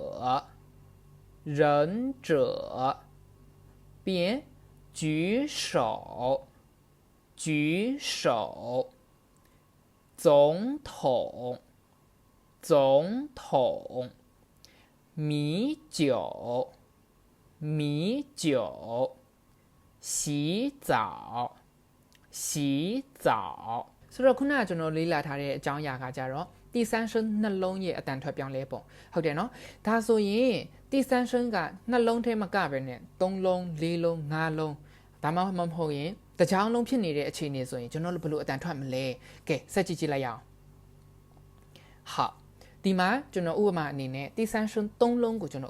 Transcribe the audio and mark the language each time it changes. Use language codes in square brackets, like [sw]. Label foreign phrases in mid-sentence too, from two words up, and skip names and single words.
[my] ပြီးရင် [zh] 举手总统米酒洗澡 [my] ဆိုတော့ခုနက ကျွန်တော်လေ့လာထားတဲ့အကြောင်းအရာကကြတော့ [zh] 第三声 [my] နှလုံးရဲ့အတန်ထွက်ပြောင်းလဲပုံဟုတ်တယ်နော်ဒါဆိုရင် [zh] 第三声 [my] ကနှလုံးထဲမကပဲနဲ့3လုံး4လုံး5 လုံးဒါမှမဟုတ်ရင်တကြောင်လုံးဖြစ်နေတဲ့အခြေအနေဆိုရင်ကျွန်တော်တို့ဘယ်လိုအတန်ထွက်မလဲကဲဆက်ကြည့်လိုက်ရအောင်好ဒီမှာကျွန်တော်ဥပမာအနေနဲ့ [zh] 第三声 [my] 3 လုံးကိုကျွန်